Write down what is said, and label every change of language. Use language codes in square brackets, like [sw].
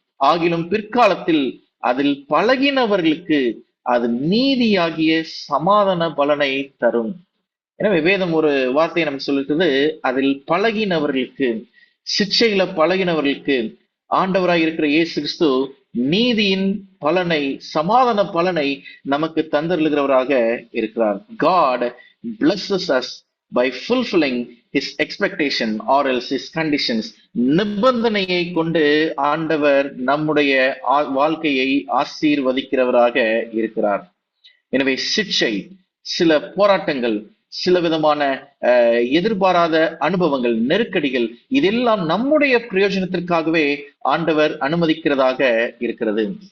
[ta] ஆகிலும் பிற்காலத்தில் அதில் பழகினவர்களுக்கு அது நீதியாகிய சமாதான பலனை தரும். எனவே வேதம் ஒரு வார்த்தையை நமக்கு சொல்லிருக்குது, அதில் பழகினவர்களுக்கு, சிட்சைகளை பழகினவர்களுக்கு ஆண்டவராய் இருக்கிற இயேசு கிறிஸ்து நீதியின் பலனை, சமாதான பலனை நமக்கு தந்தருளுகிறவராக இருக்கிறார். [en] God blesses us by fulfilling his expectation or else his conditions. [ta] நிபந்தனையை கொண்டு ஆண்டவர் நம்முடைய வாழ்க்கையை ஆசீர்வதிக்கிறவராக இருக்கிறார். எனவே சிட்சை, சில போராட்டங்கள், சில விதமான எதிர்பாராத அனுபவங்கள், நெருக்கடிகள், இதெல்லாம் நம்முடைய பிரயோஜனத்திற்காகவே ஆண்டவர் அனுமதிக்கிறதாக இருக்கிறது.